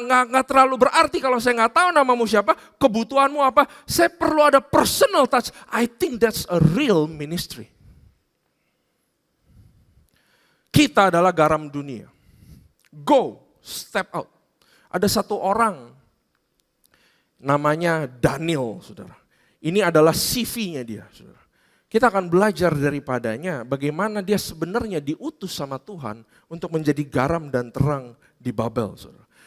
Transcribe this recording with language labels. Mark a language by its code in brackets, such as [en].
[id] Gak terlalu berarti kalau saya gak tahu namamu siapa, kebutuhanmu apa. Saya perlu ada personal touch. [en] I think that's a real ministry. [id] Kita adalah garam dunia. [en] Go, step out. [id] Ada satu orang namanya Daniel, saudara. Ini adalah CV-nya dia, saudara. Kita akan belajar daripadanya bagaimana dia sebenarnya diutus sama Tuhan untuk menjadi garam dan terang di Babel, saudara.